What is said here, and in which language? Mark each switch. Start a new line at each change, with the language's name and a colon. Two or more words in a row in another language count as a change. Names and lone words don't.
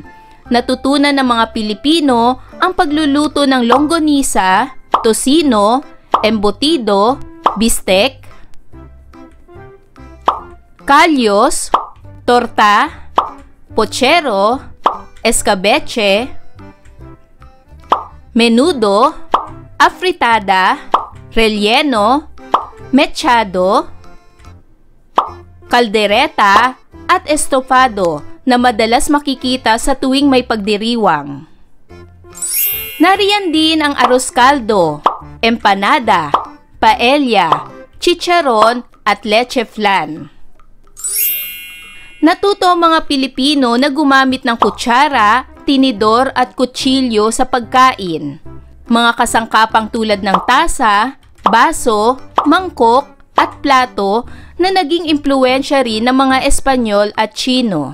Filipino: Natutunan ng mga Pilipino ang pagluluto ng longganisa, tosino, embutido, bistek, kalyos, torta, pochero, escabeche, menudo, afritada, relleno, mechado, kaldereta, at estofado na madalas makikita sa tuwing may pagdiriwang. Nariyan din ang arroz caldo, empanada, paella, chicharon at leche flan. Natuto ang mga Pilipino na gumamit ng kutsara, tinidor at kutsilyo sa pagkain. Mga kasangkapang tulad ng tasa, baso, mangkok at plato na naging impluwensya rin ng mga Espanyol at Tsino.